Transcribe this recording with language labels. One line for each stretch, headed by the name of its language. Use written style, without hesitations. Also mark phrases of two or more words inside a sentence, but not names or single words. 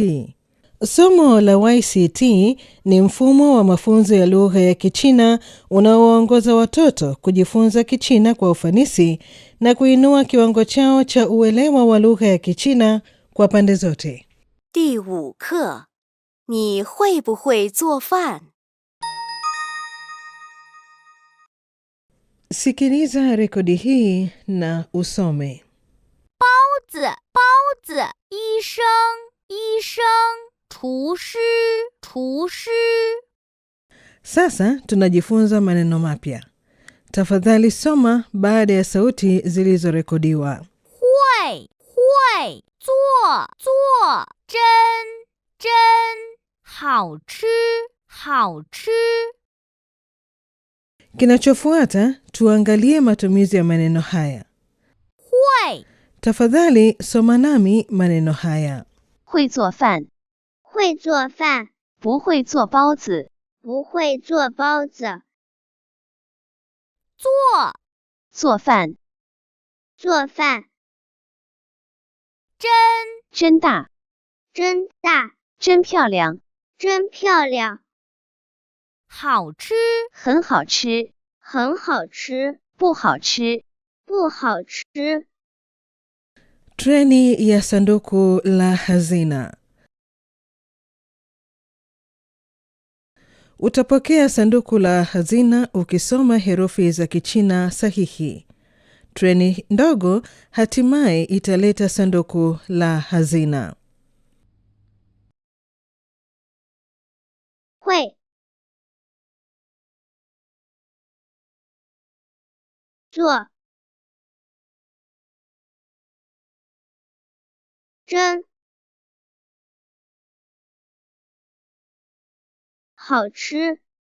Swahili: Somo la YCT ni mfumo wa mafunzo ya lugha ya Kichina unaowaongoza watoto kujifunza Kichina kwa ufanisi na kuinua kiwango chao cha uelewa wa lugha ya Kichina kwa pande zote.
Chinese: 第5课，你会不会做饭？
Swahili: Sikiliza rekodi hii na usome.
Chinese: 包子，包子，医生，医生，厨师，厨师。
Swahili: Sasa tunajifunza maneno mapya. Tafadhali soma baada ya sauti zilizorekodiwa.
Chinese: 会，会，做，做，真，真，好吃，好吃。
Swahili: Kinachofuata tuangalie matumizi ya maneno haya.
Chinese: 会，
Swahili: Tafadhali soma nami maneno haya.
Chinese: 会做饭，会做饭，不会做包子，不会做包子。做，做饭，做饭，真，真大，真大，真漂亮，真漂亮，好吃，很好吃，很好吃，不好吃，不好吃。
Swahili: Treni ya sanduku la hazina. Utapokea sanduku la hazina ukisoma herufi za Kichina sahihi. Treni ndogo hatimaye italeta sanduku la hazina.
Chinese: 会，做，真，好吃，